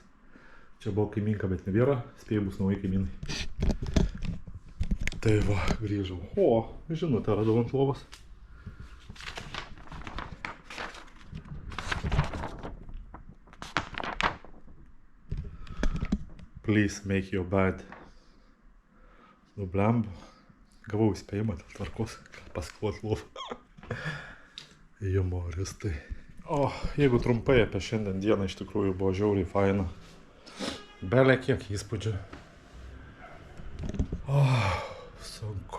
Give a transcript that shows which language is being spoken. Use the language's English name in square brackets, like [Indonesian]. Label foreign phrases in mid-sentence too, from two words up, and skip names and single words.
[Lithuanian] Čia buvo kaiminka, bet nebėra. Spėjau, bus nauji kaimynai. Tai va, grįžau. O, žinutę radau ant lovos. [English] Please make your bed. [Lithuanian] Nu, blemba. Gavau įspėjimą dėl tvarkos. Paskluot lovą. Jumoristai. O, jeigu trumpai apie šiandien dieną, iš tikrųjų buvo žiauriai faina. Bele kiek įspūdžių. O, sunku.